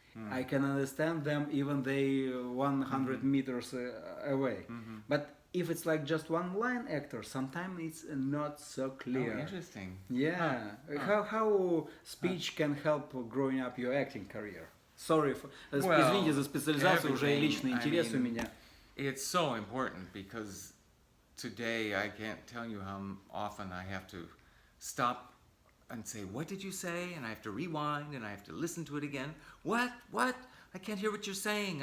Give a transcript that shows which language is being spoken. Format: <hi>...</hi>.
<en>I can understand them even they 100 meters away. But if it's like just one line actor, sometimes it's not so clear. Oh, interesting. Yeah. How speech can help growing up your acting career? Sorry,</en> <ru>извините за специализацию, уже личный интерес у меня.</ru> <en>It's so important because today I can't tell you how often I have to stop and say, "What did you say?" And I have to rewind and I have to listen to it again. What? I can't hear what you're saying.</en>